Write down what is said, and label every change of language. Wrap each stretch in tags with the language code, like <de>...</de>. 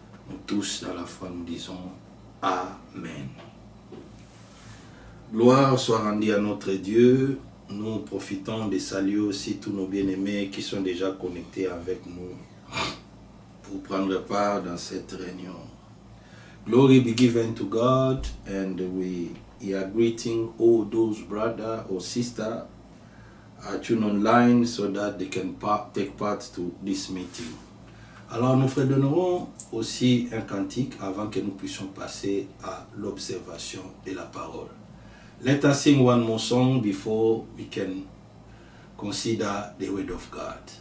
<fr>Nous tous, dans la foi, nous disons Amen. Gloire soit rendue à notre Dieu. Nous profitons de saluer aussi tous nos bien-aimés qui sont déjà connectés avec nous pour prendre part dans cette réunion.</fr> <en>Glory be given to God, and we are greeting all those brothers or sisters tuned online so that they can take part to this meeting.</en> <fr>Alors nous fredonnerons aussi un cantique avant que nous puissions passer à l'observation de la parole.</fr> <en>Let us sing one more song before we can consider the word of God.</en>